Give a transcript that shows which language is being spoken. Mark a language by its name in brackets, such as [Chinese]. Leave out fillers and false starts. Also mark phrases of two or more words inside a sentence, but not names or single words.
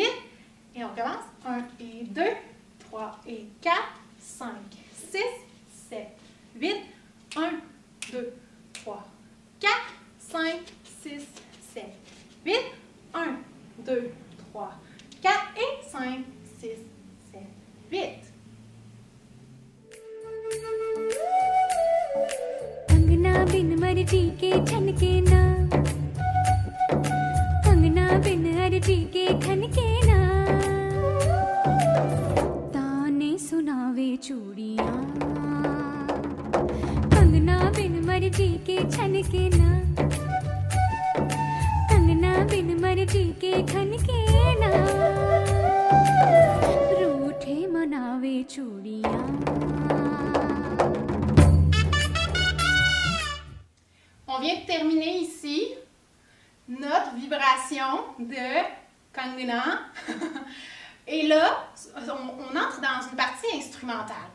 [French] Et on commence. 1 et 2, 3 et 4, 5, 6, 7, 8. 1, 2, 3, 4, 5, 6, 7, 8. 1, 2, 3, 4 et 5, 6, 7, 8. [Hindi] कंगना बिन मर्जी के छनके ना कंगना बिन अर्जी के खनके ना ताने सुनावे चूड़ियां कंगना मर्जी के छनके ना कंगना बिन मर्जी के खनके ना रूठे मनावे चूड़ियां. [French] On vient de terminer ici notre vibration de Kangna. Et là, on entre dans une partie instrumentale.